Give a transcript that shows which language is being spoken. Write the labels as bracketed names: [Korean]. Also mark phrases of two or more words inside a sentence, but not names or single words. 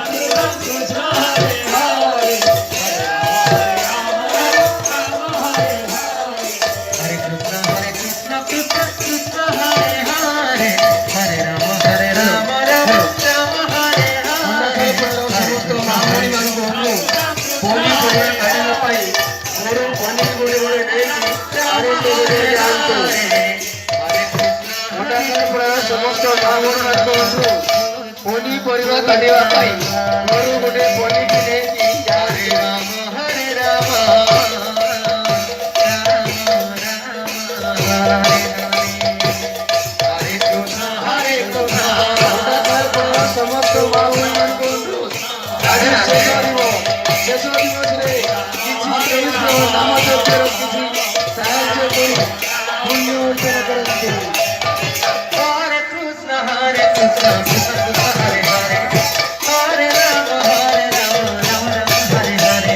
[Sanskrit] कृष्ण हरे हरे हरे कृष्ण कृष्ण हरे हरे हरे राम राम हरे हरे [Odia] ସମସ୍ତ ମହାମଣି ମାନଙ୍କୁ ପନିପରିବା କାଟିବା ପାଇଁ ମୋର ପନିପରିବା ନେଇକି ଆନନ୍ଦରେ ଯାଆନ୍ତୁ। ମଣ୍ଡାସରପୁର ସମସ୍ତ महामणि ମାନଙ୍କୁ ପନିପରିବା କାଟିବା ପାଇଁ ମୋର ଗୋଟେ ପନିକି ନେଇକି ଯାଆନ୍ତୁ। [Sanskrit] हरे राम [Odia] ମଣ୍ଡାସରପୁର ସମସ୍ତ महामणि ମାନଙ୍କୁ ଆଜି ଶେଷ ଦିବସରେ କିଛି ନାମ ଯଜ୍ଞର କିଛି ସାହାଯ୍ୟ କରି ପୁଣ୍ୟ ଅର୍ଜନ କରନ୍ତି। [Sanskrit] हरे कृष्ण कृष्ण कृष्ण हरे हरे हरे राम राम हरे हरे